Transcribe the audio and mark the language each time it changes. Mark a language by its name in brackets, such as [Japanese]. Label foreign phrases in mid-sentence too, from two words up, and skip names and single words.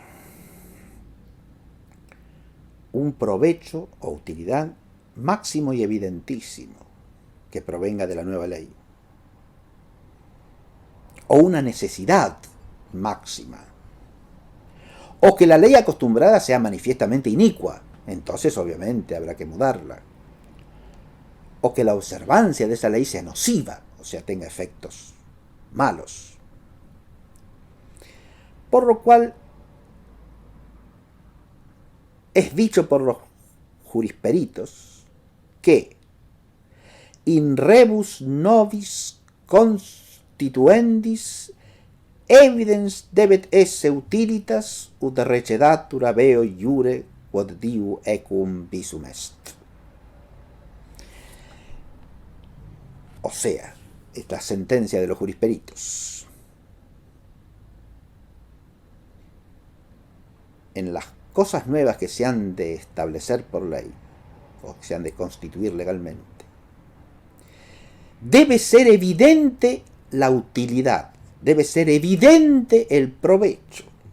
[Spanish] Un provecho o utilidad máximo y evidentísimo que provenga de la nueva ley, o una necesidad máxima, o que la ley acostumbrada sea manifiestamente inicua, entonces obviamente habrá que mudarla, o que la observancia de esa ley sea nociva, o sea, tenga efectos malos. Por lo cual es dicho por los jurisperitos que [Latin] in rebus nobis constituendis evidens debet esse utilitas ut recedatur habeo iure quod diu equum visum est. [Spanish] O sea, esta sentencia de los jurisperitos. En las cosas nuevas que se han de establecer por ley, o que se han de constituir legalmente, debe ser evidente la utilidad, debe ser evidente el provecho.